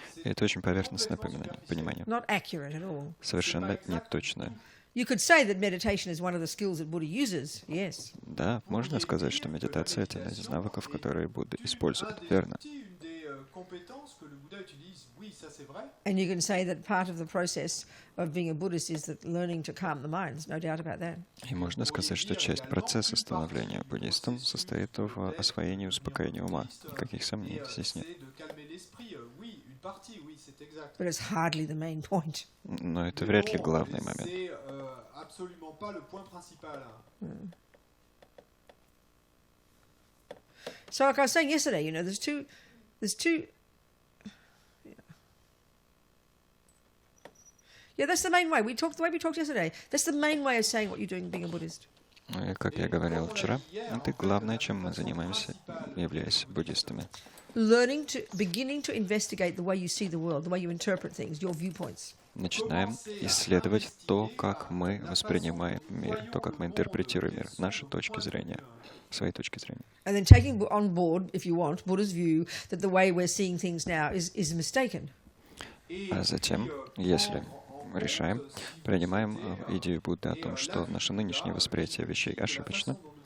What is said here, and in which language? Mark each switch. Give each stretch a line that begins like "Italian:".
Russian: И это очень поверхностное понимание.
English: not accurate at all.
Russian: Совершенно неточное.
English: You could say that meditation is one of the skills that Buddha uses, yes.
Russian: Да, можно сказать, что медитация — это один из навыков, которые Будда использует, верно?
French: Une des compétences que le Bouddha utilise, oui, ça c'est vrai.
English: And you can say that part of the process of being a Buddhist is that learning to calm the mind. There's no doubt about that.
Russian: И можно сказать, что часть процесса становления буддистом состоит в освоении и успокоении ума. Никаких сомнений здесь нет.
French: C'est de calmer l'esprit, oui, une partie, oui, c'est exact.
English: But it's hardly the main point.
Russian: Но это вряд ли главный момент.
French: C'est absolument pas le point principal.
English: So like I was saying yesterday, there's two yeah, that's the main way. The way we talked yesterday. That's the main way of saying what you're doing being a Buddhist.
Russian: И, как я говорил вчера, это главное, чем мы занимаемся, являясь буддистами.
English: Beginning to investigate the way you see the world, the way you interpret things, your viewpoints.
Russian: Начинаем исследовать то, как мы воспринимаем мир, то, как мы интерпретируем мир, наши точки зрения, свои точки зрения.
English: And then taking on board, if you want, Buddha's view that the way we're seeing things now is mistaken.
Russian: А затем, если решаем, принимаем идею Будды о том, что наше нынешнее восприятие вещей ошибочно.